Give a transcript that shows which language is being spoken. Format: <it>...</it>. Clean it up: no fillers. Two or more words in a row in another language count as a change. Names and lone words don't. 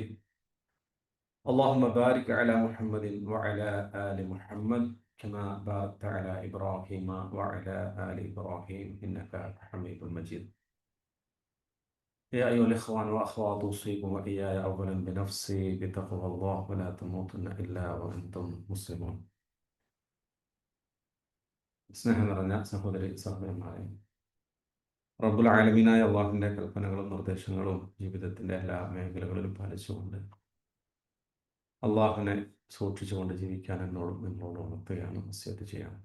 <ar>اللهم بارك على محمد وعلى آل محمد كما باركت على إبراهيم وعلى آل إبراهيم إنك حميد مجيد. يا أيها الإخوان والأخوات أوصيكم وإياي أولا بنفسي بتقوى الله ولا تموتن إلا وأنتم مسلمون.</ar> <ml>സ്നേഹം നിറഞ്ഞ സഹോദരി സഹോദരന്മാരെ, റബ്ബുൽ ആലമീനായ അള്ളാഹുവിൻ്റെ കൽപ്പനകളും നിർദ്ദേശങ്ങളും ജീവിതത്തിൻ്റെ എല്ലാ മേഖലകളിലും പാലിച്ചുകൊണ്ട് അള്ളാഹുവിനെ സൂക്ഷിച്ചുകൊണ്ട് ജീവിക്കാൻ എന്നോടും നിങ്ങളോടും ഉണർത്തുകയാണ്, വസിയത്ത് ചെയ്യാണ്.</ml>